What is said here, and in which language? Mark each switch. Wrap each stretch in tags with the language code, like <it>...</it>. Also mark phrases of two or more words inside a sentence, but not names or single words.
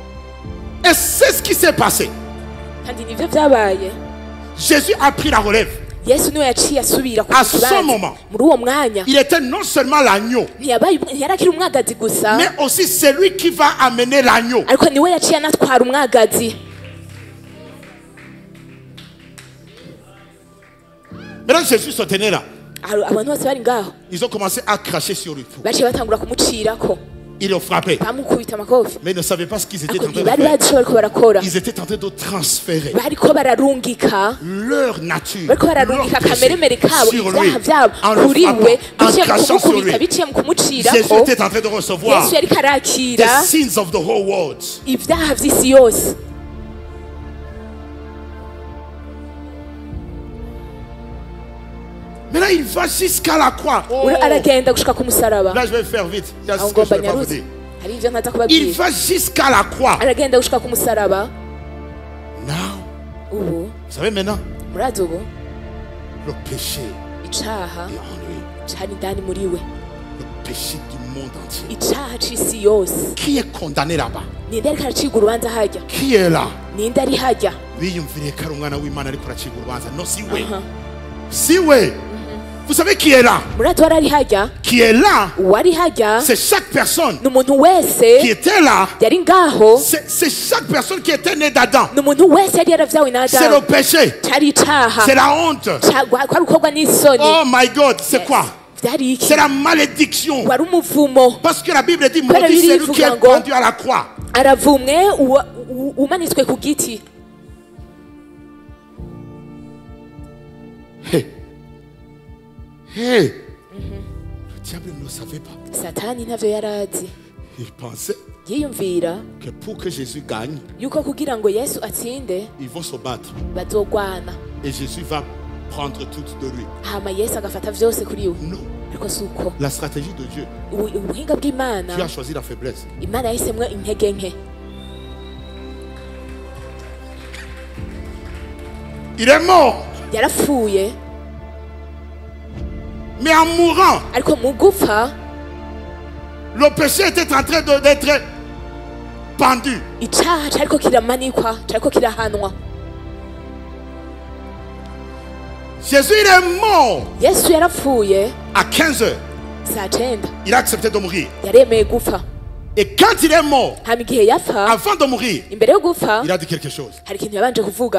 <fr>Et c'est ce qui s'est passé. Jésus a pris la relève.</fr> <rn>Yesu niwe yaciye asubira ku</rn> <fr>À ce</fr> <rn>kibanza</rn> <fr>moment,</fr> <rn>muri uwo mwanya</rn> <fr>il était non seulement l'agneau,</fr> <rn>ntiyarakiri umwagazi gusa</rn> <fr>mais aussi celui qui va amener l'agneau.</fr> <rn>ariko niwe yaciye anatwara umwagazi.</rn> <fr>Maintenant, Jésus se tenait là.</fr> <rn>Abantu bose bari ngaho</rn> <fr>Ils ont commencé à cracher sur lui.</fr> <rn>baciye batangura kumucirako</rn> <fr>Ils l'ont frappé.</fr> <rn>bamukubita amakofi</rn> <fr>Mais ils ne savaient pas ce qu'ils étaient en</fr> <rn>ariko</rn> <fr>train de</fr> <rn>ntibari</rn> <fr>faire.</fr> <rn>bazi ico bariko barakora.</rn> <fr>Ils étaient en train de transférer</fr> <rn>bariko bararungika</rn> <fr>leur nature,</fr> <rn>bariko</rn> <fr>leur</fr> <rn>bararungika</rn> <fr>péché</fr> <rn>akameremere kabo</rn> <fr>sur lui,</fr> <rn>ivyaha vyabo</rn> <fr>en le</fr> <rn>kuri we</rn> <fr>frappant, en</fr> <rn>biciye mu</rn> <fr>crachant sur lui.</fr> <rn>kumukubita biciye mu</rn> <fr>Jésus</fr> <rn>kumucirako.</rn> <fr>était en train de recevoir</fr> <rn>Yesu yariko</rn> <en>the</en> <rn>arakira</rn> <en>sins of the whole world.</en> <rn>ivyaha vy'isi yose.</rn> <fr>Maintenant, il va jusqu'à la croix. Oh.</fr> <rn>aragenda gushika ku musaraba.</rn> <fr>Là, je vais faire vite. Il y a ce</fr> <rn>aho</rn> <fr>que je</fr> <rn>ngomba</rn> <fr>vais pas vous</fr> <rn>nyaruze</rn> <fr>dire.</fr> <rn>hari ivyo ntaza</rn> <fr>Il</fr> <rn>kubabwira.</rn> <fr>va jusqu'à la croix.</fr> <rn>aragenda gushika ku musaraba. Now, ubu</rn> <fr>vous savez maintenant,</fr> <rn>murazi ubu</rn> <fr>le péché</fr> <rn>icaha</rn> <fr>est en lui.</fr> <rn>cari indani muri we,</rn> <fr>Le péché du monde entier.</fr> <rn>icaha c'isi yose.</rn> <fr>Qui est condamné là-bas?</fr> <rn>ninde ariko aracigwa urubanza harya?</rn> <fr>Qui est là?</fr> <rn>ninde ari harya? Biyumviriye ko ari umwana w'Imana ariko aracibwa urubanza.</rn> <fr>Non,</fr> <rn>si we. Aha. Si we.</rn> <fr>Vous savez qui est là?</fr> <rn>murazi wari ari harya?</rn> <fr>Qui est là?</fr> <rn>uwari harya</rn> <fr>C'est chaque personne</fr> <rn>ni umuntu</rn> <fr>qui</fr> <rn>wese</rn> <fr>était là.</fr> <rn>yari ngaho,</rn> <fr>C'est chaque personne qui était née d'Adam.</fr> <rn>ni umuntu wese yari yaravyawe na</rn> <fr>C'est le</fr> <rn>Adamu.</rn> <fr>péché.</fr> <rn>cari icaha,</rn> <fr>C'est la honte.</fr> <rn>kwari gukorwa n'isoni.</rn> <en>Oh my God,</en> <fr>c'est quoi?</fr> <rn>vyari iki?</rn> <fr>C'est la malédiction.</fr> <rn>wari umuvumo.</rn> <fr>Parce que la Bible dit,</fr> <rn>Kubera</rn> <fr>maudit</fr> <rn>Bibiliya</rn> <fr>celui qui est</fr> <rn>ivuga ngo,</rn> <fr>pendu à la croix.</fr> <rn>aravumwe umanitswe ku giti. Hey. Hey.</rn> <fr>Le diable ne le savait pas.</fr> <rn>Satani ntavyo yarazi.</rn> <fr>Il pensait</fr> <rn>yiyumvira</rn> <fr>que pour que Jésus gagne,</fr> <rn>yuko kugira ngo Yesu atsinde</rn> <fr>ils vont se battre.</fr> <rn>bazogwana,</rn> <fr>Et Jésus va prendre tout de lui.</fr> <rn>hama Yesu agafata vyose kuri we.</rn> <fr>Non.</fr> <rn>ariko si uko.</rn> <fr>La stratégie de Dieu,</fr> <rn>Ubuhinga bw'Imana,</rn> <fr>Dieu a choisi la faiblesse.</fr> <rn>Imana yahisemwo intege nke.</rn> <fr>Il est mort.</fr> <rn>Yarapfuye,</rn> <fr>Mais en mourant,</fr> <rn>ariko mu gupfa</rn> <fr>le péché était en train d'être pendu.</fr> <rn>icaha cariko kiramanikwa, cariko kirahanwa.</rn> <fr>Jésus, il est mort</fr> <rn>Yesu yarapfuye</rn> <fr>à 15 heures.</fr> <rn>saa 9</rn> <fr>Il a accepté de mourir.</fr> <rn>yaremeye gupfa.</rn> <fr>Et quand il est mort,</fr> <rn>hama igihe yapfa,</rn> <fr>avant de mourir,</fr> <rn>imbere yo gupfa</rn> <fr>il a dit quelque chose.</fr> <rn>hari ikintu yabanje kuvuga.</rn>